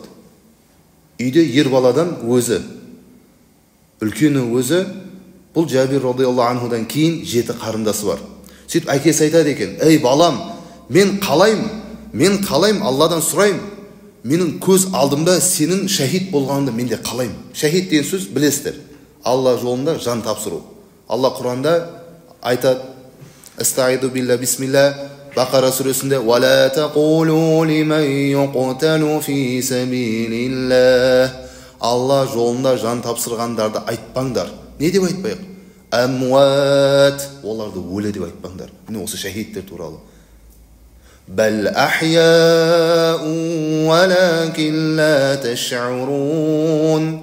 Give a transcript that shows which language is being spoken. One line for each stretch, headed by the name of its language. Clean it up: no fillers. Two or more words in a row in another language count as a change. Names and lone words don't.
Kazakh: Үйде ер баладан өзі, үлкені өзі, бұл Джабир
Arabic: رضي الله عنه
Kazakh: кейін 7 қарындасы бар. Сөйтіп әкесі айтады екен, ей балам, мен қалайым, Алладан сұрайым. Менің көз алдымда сенің шәһид болғаныңды мен де қалайым. Шәһид деген сөз білесіздер. Алла жолында жан тапсыру. Алла Құранда айтады,
Arabic: أستعيذ بالله بسم الله,
Kazakh: Бақара сүресінде,
Arabic: ولا تقولوا لمن يقتل في سبيل الله.
Kazakh: Алла жолында жан тапсырғандарды айтпаңдар. Не деп айтпайық? Амуат, оларды өлі деп айтпаңдар. Міне осы шәһидтер туралы.
Arabic: بل أحياء ولكن لا تشعرون.